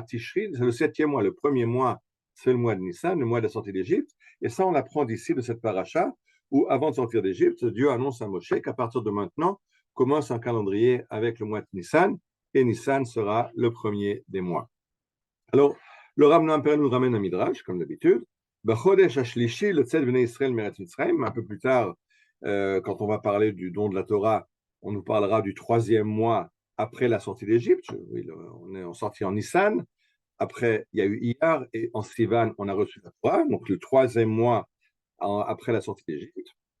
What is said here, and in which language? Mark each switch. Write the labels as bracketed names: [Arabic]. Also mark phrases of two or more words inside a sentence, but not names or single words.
[French] Tishri, c'est le septième mois. Le premier mois, c'est le mois de Nissan, le mois de la sortie d'Égypte, et ça, on l'apprend d'ici, de cette paracha, où avant de sortir d'Égypte, Dieu annonce à Moshe qu'à partir de maintenant, commence un calendrier avec le mois de Nissan, et Nissan sera le premier des mois. Alors, le Rav Noam Perel nous ramène un midrash, comme d'habitude. [Hebrew] בחודש השלישי לצאת בני ישראל מארץ מצרים. [French] Un peu plus tard, quand on va parler du don de la Torah, on nous parlera du troisième mois après la sortie d'Égypte. On est sorti en Nissan. Après, il y a eu Iyar, et en Sivan, on a reçu la Torah. Donc, le troisième mois après la sortie d'Égypte.